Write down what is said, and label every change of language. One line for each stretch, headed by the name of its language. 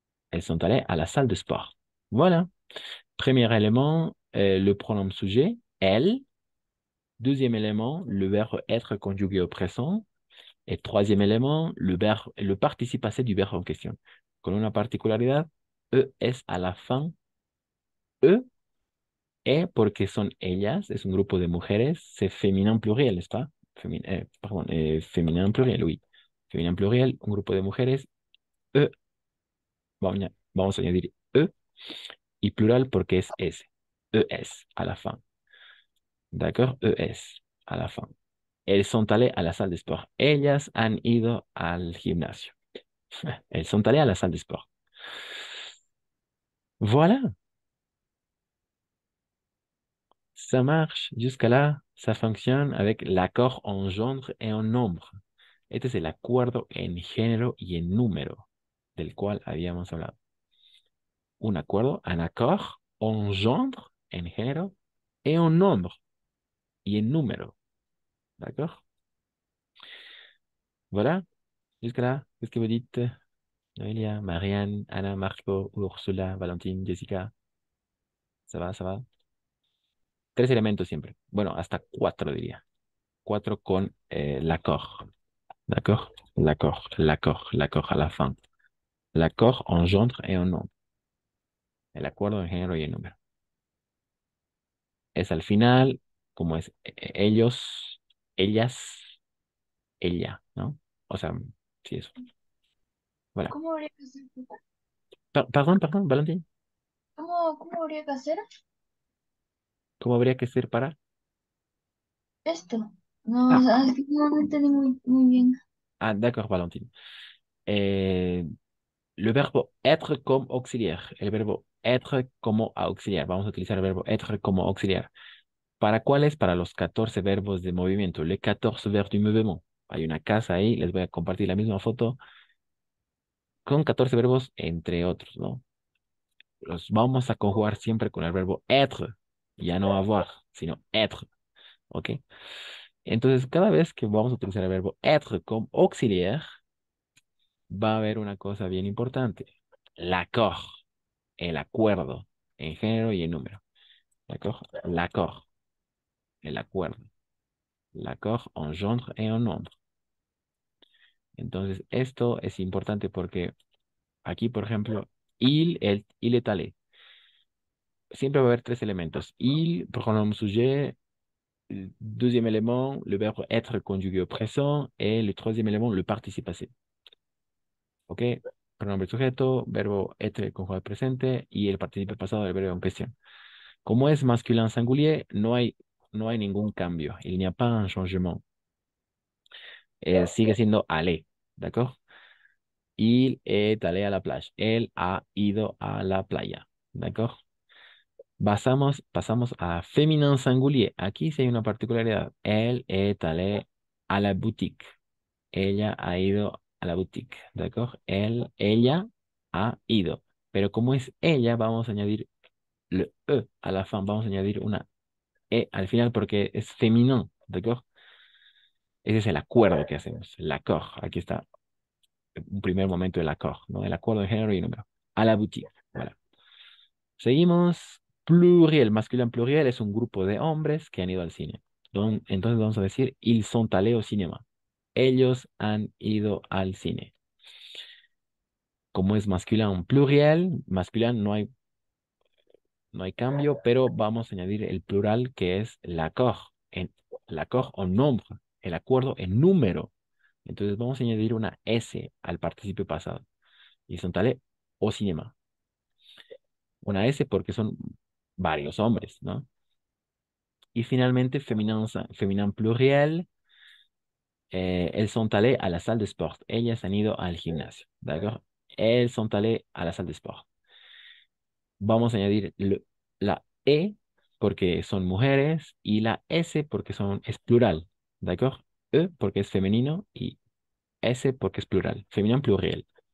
French: Elles sont allées à la salle de sport. Voilà. Premier élément, le pronom sujet, elle. Deuxième élément, le verbe être conjugué au présent. Et troisième élément, le participe passé du verbe en question.
Spanish: Con una particularidad, es
French: à la fin.
Spanish: E, porque son ellas, es un grupo de mujeres,
French: c'est féminin pluriel, n'est-ce pas? Pardon, féminin pluriel, oui. Féminin pluriel,
Spanish: un grupo de mujeres. E, vamos a añadir E, y plural porque es S.
French: ES à la fin. D'accord? ES à la fin. Elles sont allées à la salle de sport.
Spanish: Ellas han ido al gimnasio.
French: Elles sont allées à la salle de sport. Voilà, ça marche. Jusqu'à là, ça fonctionne avec l'accord en genre et en nombre.
Spanish: Este es el acuerdo en género y en número del cual habíamos hablado.
French: Un accord en genre,
Spanish: en género,
French: et en nombre,
Spanish: y en número.
French: D'accord? Voilà. Jusqu'à là, qu'est-ce que vous dites?
Spanish: Noelia, Marianne, Anna, Marco, Ursula, Valentine, Jessica. ¿Se va? ¿Se va? Tres elementos siempre. Bueno, hasta cuatro diría. Cuatro con
French: l'accord. D'accord? L'accord à la fin. L'accord en genre et en nombre.
Spanish: El acuerdo en género y en número. Es al final, como es ellos, ellas, ella, ¿no? O sea, sí, eso. Voilà. ¿Cómo habría que hacer? Perdón, Valentín. ¿Cómo habría que hacer ¿Cómo habría que ser para? esto? No, o Ah, sea, es que no entendí muy bien.
French: d'accord, Valentín. Eh, le verbo être comme auxiliaire.
Spanish: El verbo être como auxiliar. Vamos a utilizar el verbo être como auxiliar. ¿Para cuáles? Para los 14 verbos de movimiento.
French: Les 14 verbes du mouvement.
Spanish: Hay una casa ahí. Les voy a compartir la misma foto con 14 verbos, entre otros, ¿no? Los vamos a conjugar siempre con el verbo être. Ya no avoir, sino être. ¿Ok? Entonces, cada vez que vamos a utilizar el verbo être como auxiliar, va a haber una cosa bien importante. L'accord, el acuerdo, en género y en número. ¿D'accord? L'accord, el acuerdo.
French: L'accord en genre et en nombre.
Spanish: Entonces, esto es importante porque aquí, por ejemplo,
French: il est allé.
Spanish: Siempre va a haber tres elementos.
French: Il, pronom sujet, deuxième élément, le verbe être conjugué au présent, et le troisième élément, le participe passé. ¿Ok?
Spanish: pronombre sujeto, verbo être conjugado presente y el participio pasado del verbo en cuestión. Como es masculin singulier, no hay ningún cambio.
French: Il n'y a pas un changement.
Spanish: Sigue siendo aller, ¿d'accord?
French: Il est allé à la plage.
Spanish: Él ha ido a la playa, ¿d'accord? Pasamos a féminin singulier. Aquí sí hay una particularidad.
French: Elle est allée à la boutique.
Spanish: Ella ha ido a la boutique, ¿d'accord? Ella ha ido. Pero como es ella, vamos a añadir
French: le E a la fin.
Spanish: Vamos a añadir una E al final porque es féminin, ¿d'accord? Ese es el acuerdo que hacemos. L'accord. Aquí está un primer momento del accord, ¿no? El acuerdo de género y número. A la boutique. Voilà. Seguimos. Pluriel, masculin pluriel es un grupo de hombres que han ido al cine. Entonces vamos a decir,
French: ils sont allés au cinéma.
Spanish: Ellos han ido al cine. Como es masculin pluriel, masculin no hay cambio, pero vamos a añadir el plural que es l'accord.
French: L'accord en nombre,
Spanish: el acuerdo en número. Entonces vamos a añadir una S al participio pasado.
French: Ils sont allés au cinéma.
Spanish: Una S porque son varios hombres, ¿no? Y finalmente, féminin pluriel,
French: elles sont allées à la salle de sport.
Spanish: Ellas han ido al gimnasio, ¿d'accord?
French: Elles sont allées à la salle de sport.
Spanish: Vamos a añadir la E porque son mujeres y la S porque es plural, ¿d'accord? E porque es femenino y S porque es plural, féminin pluriel.